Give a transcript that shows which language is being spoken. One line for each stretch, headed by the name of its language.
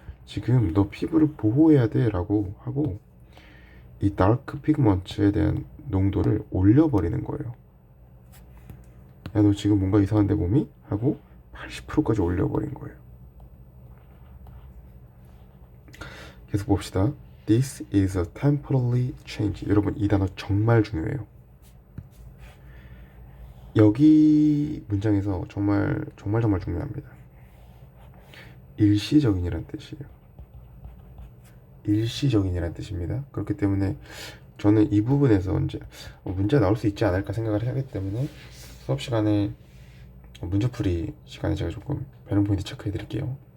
Korean: 지금 너 피부를 보호해야 돼 라고 하고 이 다크 피그먼트에 대한 농도를 올려버리는 거예요. 야, 너 지금 뭔가 이상한데 몸이? 하고 80%까지 올려버린 거예요. 계속 봅시다.
English: This is a temporary change.
Korean: 여러분 이 단어 정말 중요해요. 여기 문장에서 정말 중요합니다. 일시적인이란 뜻이에요. 일시적인이란 뜻입니다. 그렇기 때문에 저는 이 부분에서 이제 문제가 나올 수 있지 않을까 생각을 하기 때문에 수업 시간에 문제풀이 시간에 제가 조금 배능 포인트 체크해 드릴게요.